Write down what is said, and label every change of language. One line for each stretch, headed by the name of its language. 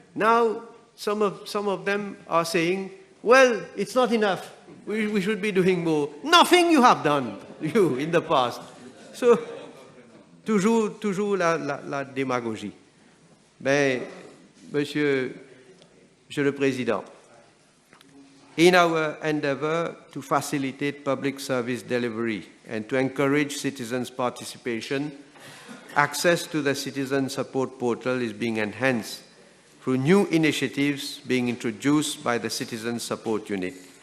English: Now, some of them are saying, well, it's not enough. We should be doing more. Nothing you have done, you, in the past.
French: So, toujours la démagogie. Ben, Monsieur le Président,
English: in our endeavor to facilitate public service delivery and to encourage citizens' participation, access to the Citizen Support Portal is being enhanced through new initiatives being introduced by the Citizen Support Unit.